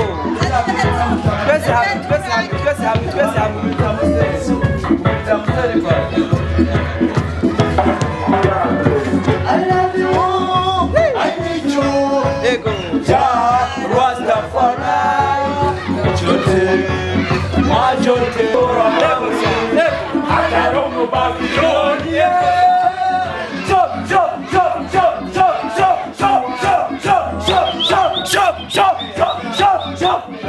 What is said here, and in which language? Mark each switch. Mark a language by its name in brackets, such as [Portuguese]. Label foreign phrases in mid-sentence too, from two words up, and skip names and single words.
[Rundi] Twese hamwe, twese hamwe, twese hamwe, twese hamwe. [English] I love you, I need you. [Rundi] Ego. Jah Rastafari, Majote, Akarongo Babylon, [English] chop, chop, chop, chop, chop, chop, chop, chop, chop, chop, chop, chop, chop, chop, chop,